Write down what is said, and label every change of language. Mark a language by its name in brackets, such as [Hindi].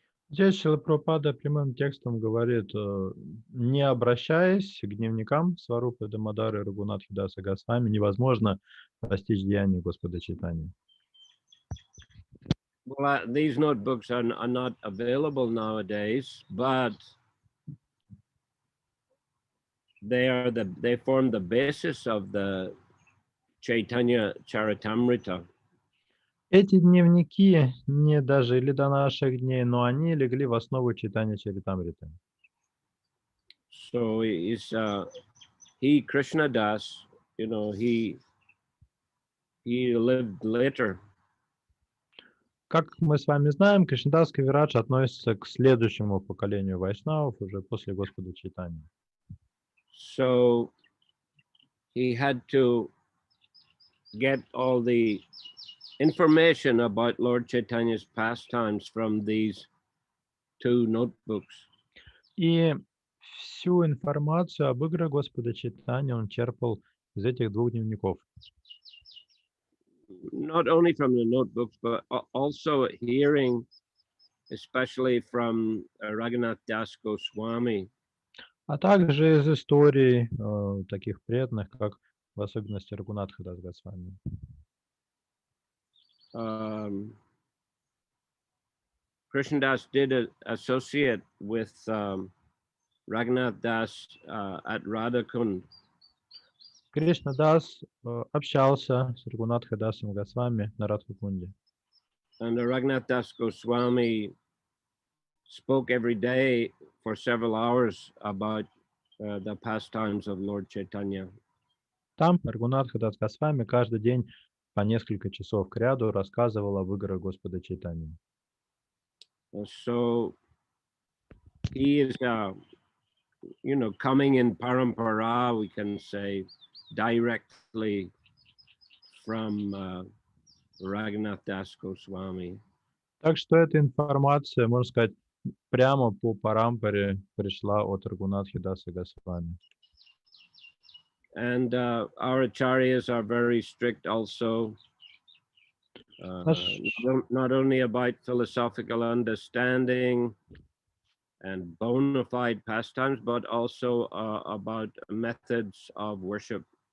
[Russian] Здесь Шрила Прабхупада прямым текстом говорит, не обращаясь к дневникам Сварупы Дамодары и Рагунатхи Даса Госвами, невозможно постичь деяния Господа Чайтаньи. [English] Well, these notebooks are not available nowadays, but they form the basis of the Chaitanya Charitamrita. [Russian] Эти дневники не дожили до наших дней, но они легли в основу читания Чаритамриты. [English] So he Krishna Das, he lived later. [Russian] Как мы с вами знаем, Кришнадас Кавирадж относится к следующему поколению вайшнавов уже после Господа Чайтаньи. [English] So he had to get all the information about Lord Chaitanya's pastimes from these two notebooks. [Russian] И всю информацию об играх Господа Чайтаньи он черпал из этих двух дневников. [English] Not only from the notebooks, but also hearing, especially from Raghunath Das Goswami. [Russian] А также из историй таких преданных, как в особенности Рагунатха Дас Госвами. [English] Krishna Das did associate with Raghunath Das at Radhakund. [Russian] Кришна Дас общался с Рагунатха Дасом Госвами на Радхакунде. [English] And Raghunath Das Goswami spoke every day for several hours about the pastimes of Lord Chaitanya. [Russian] Там Рагунатха Дас Госвами каждый день по несколько часов кряду рассказывал об играх Господа Чайтаньи. [English] So he is, coming in parampara, we can say, directly from Raghunath Das Goswami. [Russian] Так что эта информация, можно сказать, прямо по парампаре пришла от Рагунатхи Даса Госвами. [English] And our acharyas are very strict also, not only about philosophical understanding and bona fide pastimes, but also about methods of worship.